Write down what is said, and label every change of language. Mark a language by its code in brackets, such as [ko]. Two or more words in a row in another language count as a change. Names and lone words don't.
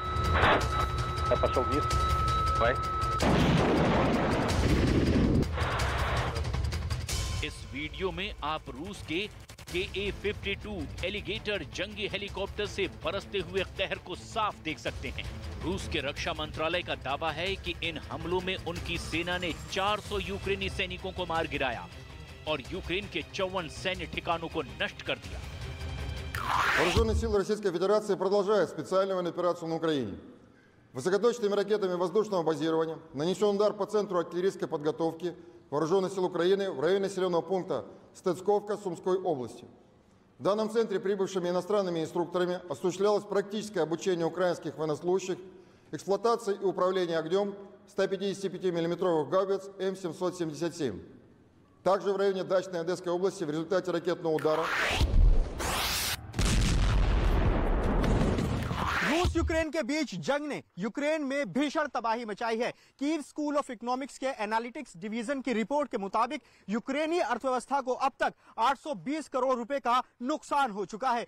[hi] इस वीडियो में आप रूस के KA-52 एलिगेटर जंगी हेलीकॉप्टर से बरसते हुए कहर को साफ देख सकते हैं। रूस के रक्षा मंत्रालय का दावा है कि इन हमलों में उनकी सेना ने 400 यूक्रेनी सैनिकों को मार गिराया और यूक्रेन के 54 सैन्य ठिकानों को नष्ट कर दिया। [ru] Вооруженные силы Российской Федерации продолжают специальную военную операцию на Украине. Высокоточными ракетами воздушного базирования нанесен удар по центру артиллерийской подготовки Вооруженных сил Украины в районе населенного пункта Стецковка Сумской области. В данном центре прибывшими иностранными инструкторами осуществлялось практическое обучение украинских военнослужащих, эксплуатация и управление огнем 155 мм гаубиц М777. Также в районе Дачной Одесской области в результате ракетного удара [hi] रूस यूक्रेन के बीच जंग ने यूक्रेन में भीषण तबाही मचाई है। कीव स्कूल ऑफ इकोनॉमिक्स के [en] analytics division [hi] की रिपोर्ट के मुताबिक यूक्रेनी अर्थव्यवस्था को अब तक 820 करोड़ रुपए का नुकसान हो चुका है।